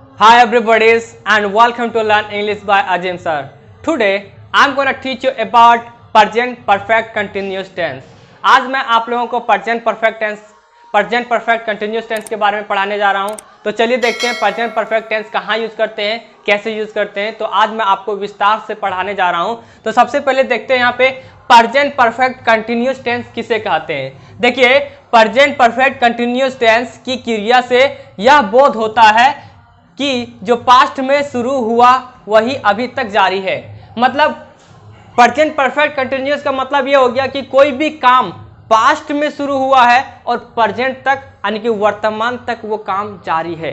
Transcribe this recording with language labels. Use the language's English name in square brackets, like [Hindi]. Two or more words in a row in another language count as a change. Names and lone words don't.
[English] Hi everybody and welcome to Learn English by Ajim sir. Today I'm going to teach you about present perfect continuous tense. [Hindi] आज मैं आप लोगों को [English] present perfect continuous tense [Hindi] के बारे में पढ़ाने जा रहा हूं। तो चलिए देखते हैं [English] present perfect tense [Hindi] कहाँ यूज करते हैं, कैसे यूज करते हैं। तो आज मैं आपको विस्तार से पढ़ाने जा रहा हूं। तो सबसे पहले देखते हैं यहाँ पे [English] present perfect continuous tense [Hindi] किसे कहते हैं। देखिए [English] present perfect continuous tense [Hindi] की क्रिया से यह बोध होता है कि जो पास्ट में शुरू हुआ वही अभी तक जारी है। मतलब [English] present perfect continuous [Hindi] का मतलब ये हो गया कि कोई भी काम पास्ट में शुरू हुआ है और प्रेजेंट तक यानी कि वर्तमान तक वो काम जारी है।